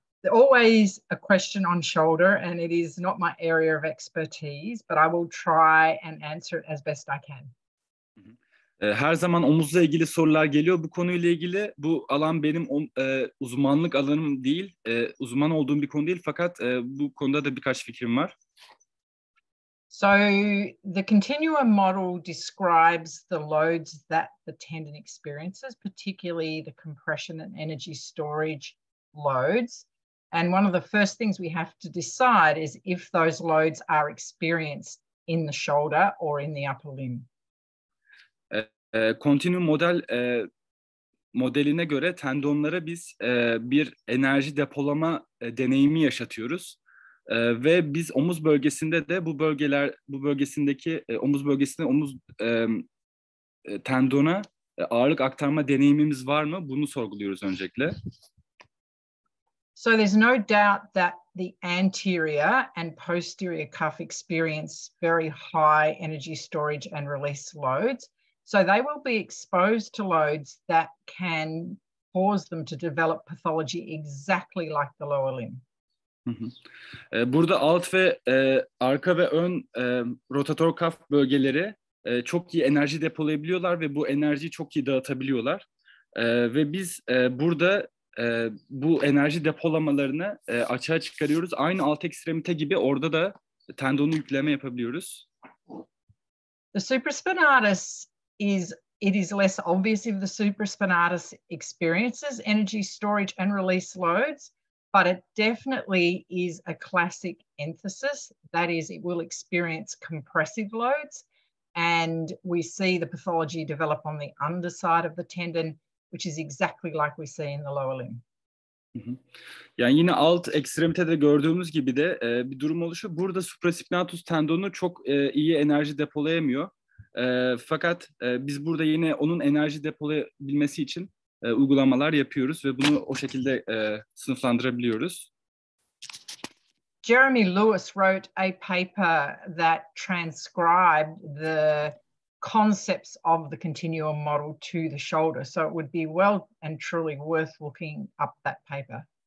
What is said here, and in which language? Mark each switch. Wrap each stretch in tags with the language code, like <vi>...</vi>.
<en>Always a question on shoulder, and it is not my area of expertise, but I will try and answer it as best I can.</en> <tr>Her zaman omuzla ilgili sorular geliyor. Bu konuyla ilgili bu alan benim uzmanlık alanım değil, uzman olduğum bir konu değil. Fakat bu konuda da birkaç fikrim var.</tr> <en>So the continuum model describes the loads that the tendon experiences, particularly the compression and energy storage loads. And one of the first things we have to decide is if those loads are experienced in the shoulder or in the upper limb.</en> <tr>Continuum modeline göre tendonlara biz bir enerji depolama deneyimi yaşatıyoruz ve biz omuz bölgesinde de bu bölgesindeki omuz bölgesinde tendona ağırlık aktarma deneyimimiz var mı? Bunu sorguluyoruz öncelikle.</tr> <en>So there's no doubt that the anterior and posterior cuff experience very high energy storage and release loads. So they will be exposed to loads that can cause them to develop pathology exactly like the lower limb.</en> <tr>Burada alt ve arka ve ön rotator kaf bölgeleri çok iyi enerji depolayabiliyorlar ve bu enerjiyi çok iyi dağıtabiliyorlar. Ve biz burada bu enerji depolamalarını açığa çıkarıyoruz. Aynı alt ekstremite gibi orada da tendonu yükleme yapabiliyoruz.</tr> <en>The supraspinatus it is less obvious if the supraspinatus experiences energy storage and release loads, but it definitely is a classic emphasis. That is, it will experience compressive loads, and we see the pathology develop on the underside of the tendon, which is exactly like we see in the lower limb.</en> <tr>Yani yine alt ekstremitede gördüğümüz gibi de bir durum oluşuyor. Burada supraspinatus tendonu çok iyi enerji depolayamıyor. Fakat biz burada yine onun enerji depolayabilmesi için uygulamalar yapıyoruz ve bunu o şekilde sınıflandırabiliyoruz.</tr> <en>Jeremy Lewis wrote a paper that transcribed the concepts of the continuum model to the shoulder. So it would be well and truly worth looking up that paper.</en>